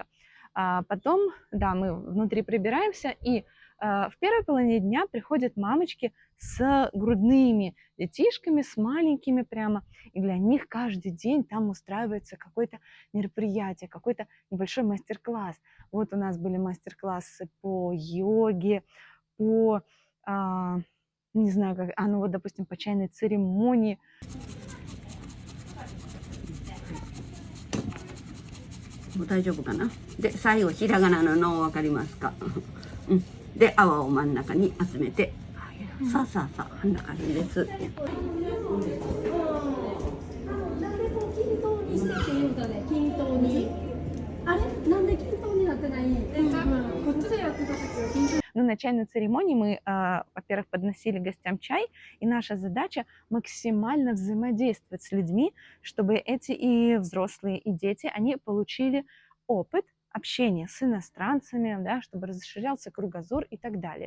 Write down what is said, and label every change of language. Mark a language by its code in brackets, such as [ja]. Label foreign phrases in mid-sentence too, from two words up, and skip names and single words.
[ru] Потом, да, мы внутри прибираемся, и в первой половине дня приходят мамочки с грудными детишками, с маленькими прямо, и для них каждый день там устраивается какое-то мероприятие, какой-то небольшой мастер-класс. Вот у нас были мастер-классы по йоге, по, не знаю, как, ну вот, допустим, по чайной церемонии. [ja] 大丈夫かな。で最後ひらがなのの分かりますか。うん。で泡を真ん中に集めて、さあさあさあこんな感じです。なんでこう均等にしてっていうかね、均等に。あれなんで均等になってない？多分こっちでやってた時は均等。 [ru] Ну, на чайной церемонии мы, во-первых, подносили гостям чай, и наша задача максимально взаимодействовать с людьми, чтобы эти и взрослые, и дети, они получили опыт общения с иностранцами, да, чтобы расширялся кругозор и так далее.